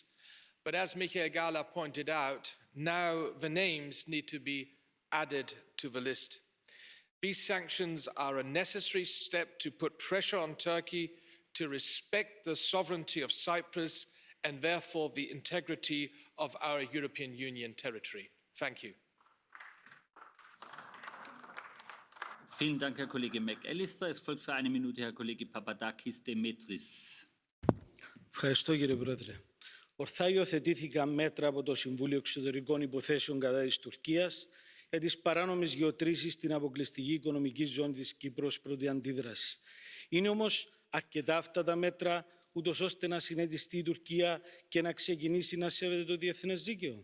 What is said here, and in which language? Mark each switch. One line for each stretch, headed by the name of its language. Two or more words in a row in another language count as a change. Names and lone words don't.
English: But as Michael Gahler pointed out, now the names need to be added to the list. These sanctions are a necessary step to put pressure on Turkey to respect the sovereignty of Cyprus and therefore the integrity of our European Union territory. Thank you.
German: Vielen Dank, Herr Kollege McAllister. Es folgt für eine Minute Herr Kollege Papadakis Demetris.
Greek: Ευχαριστώ κύριε Πρόεδρε. Ορθά υιοθετήθηκαν μέτρα από το Συμβούλιο Εξωτερικών Υποθέσεων κατά της Τουρκίας για τις παράνομες γεωτρήσεις στην αποκλειστική οικονομική ζώνη της Κύπρος πρώτη αντίδραση. Είναι όμως αρκετά αυτά τα μέτρα ούτως ώστε να συνετιστεί η Τουρκία και να ξεκινήσει να σέβεται το διεθνές δίκαιο?